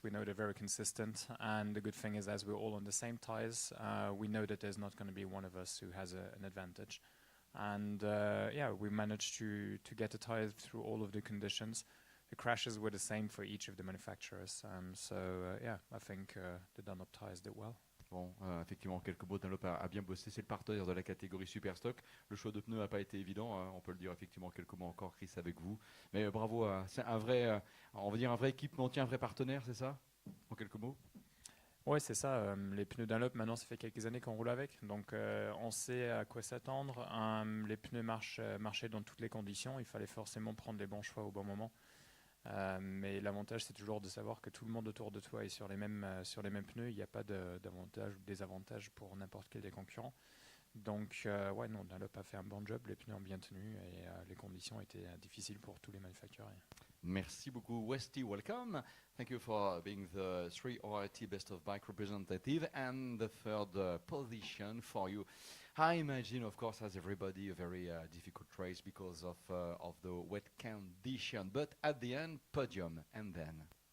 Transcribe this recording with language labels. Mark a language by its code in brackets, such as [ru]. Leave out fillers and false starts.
[en] We know they're very consistent, and the good thing is as we're all on the same tires, we know that there's not going to be one of us who has an advantage. And yeah, we managed to get the tires through all of the conditions. The crashes were the same for each of the manufacturers. So yeah, I think the Dunlop tires did well. [fr] Bon, effectivement, quelques mots. Dunlop a bien bossé. C'est le partenaire de la catégorie Superstock. Le choix de pneus n'a pas été évident. On peut le dire effectivement. Quelques mots encore, Chris, avec vous. Mais bravo. C'est un vrai, on va dire un vrai équipementier, un vrai partenaire, c'est ça? En quelques mots. Ouais, c'est ça. Les pneus Dunlop, maintenant, ça fait quelques années qu'on roule avec. Donc, on sait à quoi s'attendre. Les pneus marchaient dans toutes les conditions. Il fallait forcément prendre les bons choix au bon moment. Mais l'avantage, c'est toujours de savoir que tout le monde autour de toi est sur les mêmes pneus. Il n'y a pas d'avantage ou de désavantage pour n'importe quel des concurrents. Donc, ouais, non, Dunlop a fait un bon job, les pneus ont bien tenu et les conditions étaient difficiles pour tous les manufacturiers. Merci beaucoup, Westy. Welcome. [en] Thank you for being the 3 ORT Best of Bike representative and the third position for you. I imagine, of course, as everybody, a very difficult race because of the wet condition. But at the end, podium, and then.